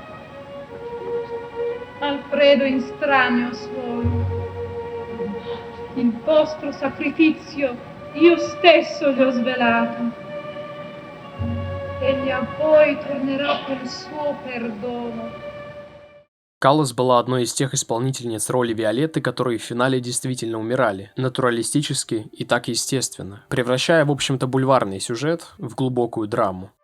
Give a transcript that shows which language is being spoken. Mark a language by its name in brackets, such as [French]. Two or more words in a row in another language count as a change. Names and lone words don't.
[Italian] Alfredo in stranio suolo. Il vostro sacrificio io stesso gli ho svelato. Egli a voi tornerà per il suo perdono. [Russian] Каллас была одной из тех исполнительниц роли Виолетты, которые в финале действительно умирали, натуралистически и так естественно, превращая, в общем-то, бульварный сюжет в глубокую драму.